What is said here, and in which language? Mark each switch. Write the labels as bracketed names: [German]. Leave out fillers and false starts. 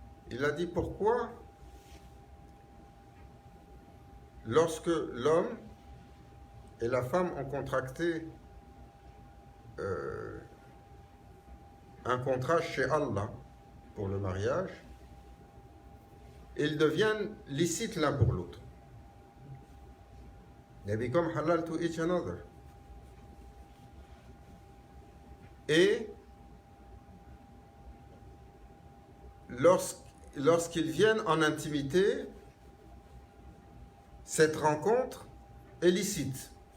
[French] Il a dit pourquoi, lorsque l'homme et la femme ont contracté un contrat chez Allah pour le mariage, ils deviennent licites l'un pour l'autre. [English] They become halal to each another. [French] Et lorsqu'ils viennent en intimité, cette rencontre est licite.